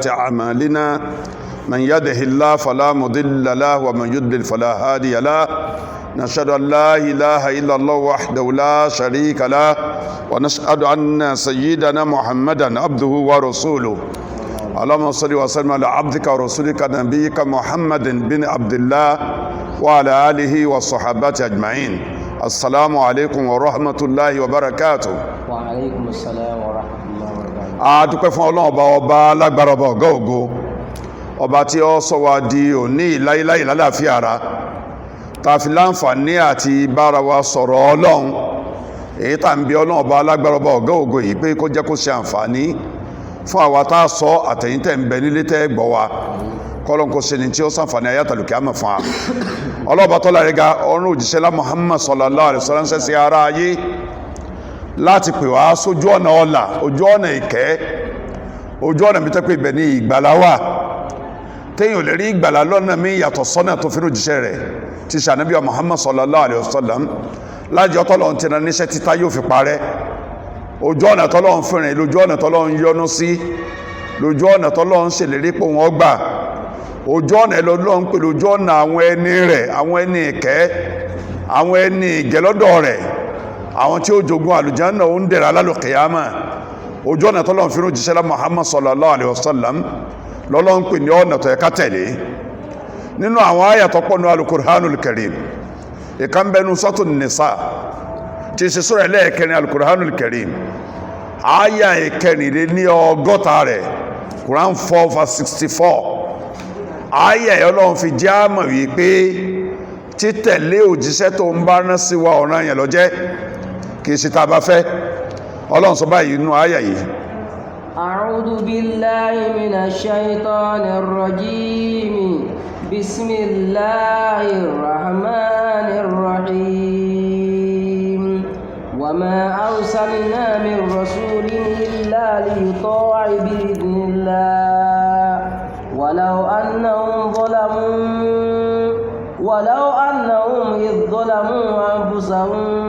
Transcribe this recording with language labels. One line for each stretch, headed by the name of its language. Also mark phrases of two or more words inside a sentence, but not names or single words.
Arabic: أعمالنا من يهده الله فلا مضل له ومن يضلل فلا هادي له نشهد أن لا إله إلا الله وحده لا شريك له ونشهد أن سيدنا محمدا عبده ورسوله اللهم صل وسلم على عبدك ورسولك نبيك محمد بن عبد الله وعلى آله وصحبه أجمعين السلام عليكم ورحمة الله وبركاته. وعليكم السلام ورحمة الله وبركاته.
Yoruba: A dúpẹ́ fún Ọlọ́run ọba alágbára ọba ọ̀gá ògo, ọba tí ó sọ wá di òní láíláí lálàáfíà ara tá fi láǹfààní àti bára wa sọ̀rọ̀ Ọlọ́run èyí tá ń bi Ọlọ́run ọba alágbára ọba ọ̀gá ògo yìí pé kó jẹ́ kó ṣe àǹfààní fún àwa tá a sọ àtẹ̀yìn tẹ̀ ń bẹ nílé tẹ́ gbọ́ wa kọ́lọ́n kó ṣe ní tí ó sàǹfààní ayátàlùkì àmọ̀ fún wa. Ọlọ́ọ̀bá tọ́lá rẹ̀ ga ọ̀run òjíṣẹ́ lá Muhammad
Arabic: صلى الله عليه وسلم
Yoruba: sí ara ayé láti pè wá sójú ọ̀nà ọ̀la, ojú ọ̀nà ìkẹ́, ojú ọ̀nà mi tẹ́ pé ibẹ̀ ní ìgbàlá wà téèyàn ò lè rí ìgbàlá lọ́nà mi yàtọ̀ sọ́nà tó fi òjíṣẹ́ rẹ̀ ti ṣànábì Muhammad
Arabic: صلى الله عليه وسلم
Yoruba: lájọ́ tọ́lọ́ ti rán níṣẹ́ títà yóò fi parẹ́. Ojú ọ̀nà tọ́lọ́ ń fìrìn, lójú ọ̀nà tọ́lọ́ ń yọ́nú sí, lójú ọ̀nà tọ́lọ́ ń ṣèlérí pé wọ́n gbà, ojú ọ̀nà ẹlọ́lọ́ ń pè lójú ọ̀nà àwọn ẹni rẹ̀, àwọn ẹni ìkẹ́, àwọn ẹni ìgẹ̀lọ́dọ̀ rẹ̀, àwọn tí ó jogun àlùjánnà ó ń dẹ̀ra lálùkìyámà. Ojú ọ̀nà tọ́lọ́ ń fìrìn òjíṣẹ́ lá Muhammad
Arabic: صلى الله عليه وسلم
Yoruba: lọ́lọ́ ń pè ní ọ̀nà tó yẹ ká tẹ̀lé. Nínú àwọn àyà tó pọ̀ nínú Al-Qur'anul Karim, ìkan bẹnu Suratul Nisa tí ṣe sura ẹlẹ́ẹ̀kẹrin Al-Qur'anul Karim, àyà ìkẹrìnlẹ́ ní ọgọ́ta rẹ̀, Quran 4:64. Àyà ẹ̀ Ọlọ́run fi jẹ́ àmọ̀ wípé títẹ̀lé òjíṣẹ́ tó ń bá rán sí wa ọ̀ràn yẹn ló jẹ́, kì í ṣe tá a bá fẹ́. Ọlọ́run sọ báyìí nínú àyà yìí.
Arabic: أعوذ بالله من الشيطان الرجيم بسم الله الرحمن الرحيم وما أرسلنا من رسول إلا ليطاع بإذن الله ولو أنهم إذ ظلموا أنفسهم